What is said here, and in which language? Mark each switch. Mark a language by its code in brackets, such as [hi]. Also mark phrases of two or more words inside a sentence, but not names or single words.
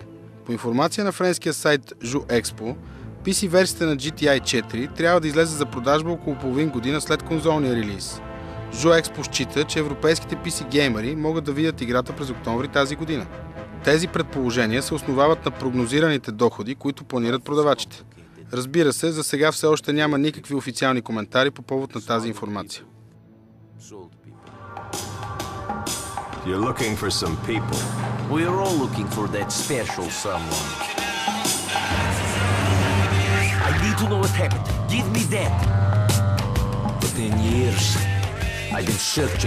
[bg] По информация на френския сайт JouExpo, PC-версията на GTI 4 трябва да излезе за продажба около половин година след конзолния релиз. JouExpo счита, че европейските PC-геймери могат да видят играта през октомври тази година. Тези предположения се основават на прогнозираните доходи, които планират продавачите. Разбира се, за сега все още няма никакви официални коментари по повод на тази информация. [en] You're looking for some people. We're all looking for that special someone. I need to know what happened. Give me that. For 10 years, I've been searching.